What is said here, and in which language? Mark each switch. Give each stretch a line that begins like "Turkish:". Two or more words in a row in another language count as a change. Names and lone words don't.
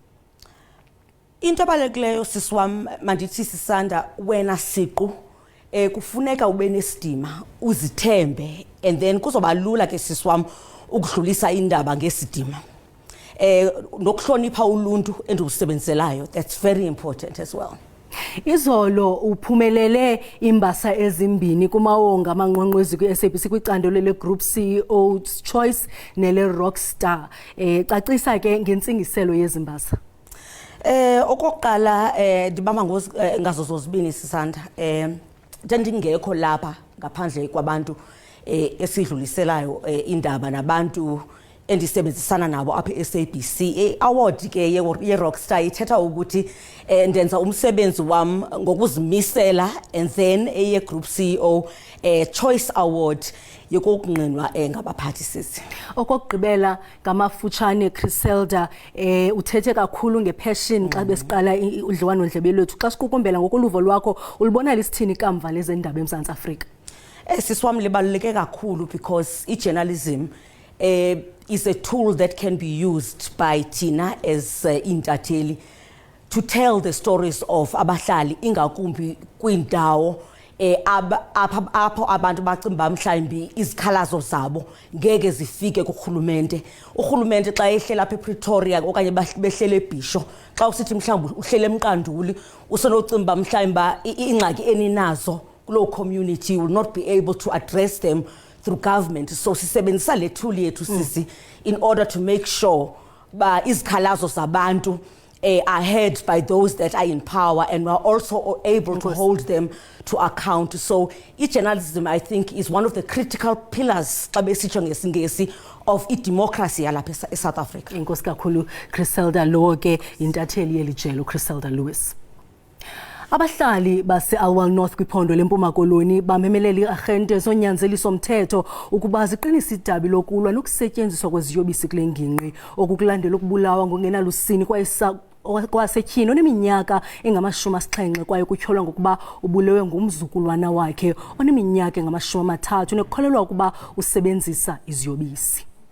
Xhosa: Into abalulekileyo sisi wam mandithi Sisanda wena siqu kufuneka ube nesidima uzithembe
English: and then
Xhosa: kuzoba lula ke sisi wam ukudlulisa indaba ngesidima. Nokuhlonipha uluntu endilusebenzelayo,
English: that's very important as well.
Xhosa: Izolo uphumelele imbasa ezimbini kumawonga amanqwanqwezi kwi-SABC kwicandelo le-Group CEO's Choice nele-Rockstar. Cacisa ke ngentsingiselo yezimbasa. Okokuqala ndibamba ngazo zozibini Sisanda. Ndingekho lapha ngaphandle kwabantu esidluliselayo indaba nabantu endisebenzisana nabo apha e-SABC. Award ke ye-Rockstar ithetha ukuthi ndenza umsebenzi wam ngokuzimisela,
English: and then
Xhosa: ye-Group CEO Choice Award yokuqinwa ngabaphathi sisi. Okokugqibela ngamafutshane Griselda uthethe kakhulu ngepassion xa besiqala udliwano-ndlebe lwethu. Xa sikukumbela ngokoluvo lwakho ulibona lisithini kamva lezendaba eMzantsi Afrika? Sisi wam libaluleke kakhulu
English: because i-journalism is a tool that can be used by Tina as
Xhosa: intatheli
English: to tell the stories of
Xhosa: abahlali ingakumbi kwindawo apho abantu bacimba mhlawumbi izikhalazo zabo ngeke zifike kurhulumente. Urhulumente xa ehlela apha ePretoria okanye behlele eBhisho, xa usithi mhlawumbi uhlele eMqanduli usenocimba mhlawumbi ingxaki eninazo kuloo community,
English: will not be able to address them through government. So
Xhosa: sisebenzisa le tool yethu sisi
English: in order to make sure
Xhosa: ba izikhalazo zabantu
English: are heard by those that are in power, and we're also able to hold them to account. So journalism, I think, is one of the critical pillars of democracy
Xhosa: yalapha eSouth Africa. Inkosi kakhulu Griselda lo ke intatheli yelijelo Griselda Lewis. Abahlali base-Alwal North kwiphondo lempuma koloni bamemelela iarhente zonyanzeliso mthetho ukuba ziqinise idabi lokulwa nokusetyenziswa kweziyobisi kule ngingqi okukulandela ukubulawa ngongenalusini kwasetyhini oneminyaka engama-70 kwaye kutyholwa ngokuba ubulewe ngumzukulwana wakhe oneminyaka engama-30 nekukholelwa ukuba usebenzisa iziyobisi.